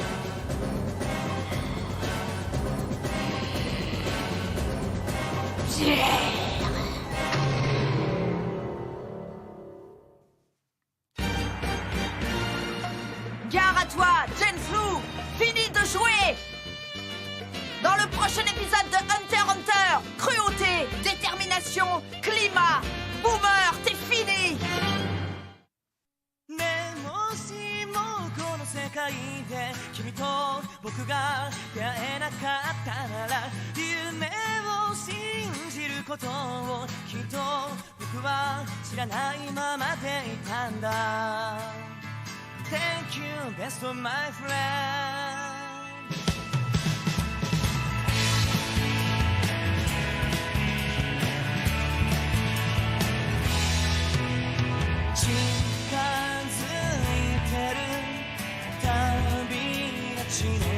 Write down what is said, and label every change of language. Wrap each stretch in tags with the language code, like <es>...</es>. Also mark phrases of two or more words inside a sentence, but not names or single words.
<fr>Gare à toi, Genflu! Fini de jouer! Dans le prochain épisode de Hunter x Hunter, cruauté, détermination, climat, Boomer, t'es fini!</fr> <ja>ねもしもこの世界で君と僕が出会えなかったなら夢を信じることをきっと僕は知らないままでいたんだ</ja> <en>Thank you, best of my friend</en> <ja>近づいてる旅立ちの時</ja>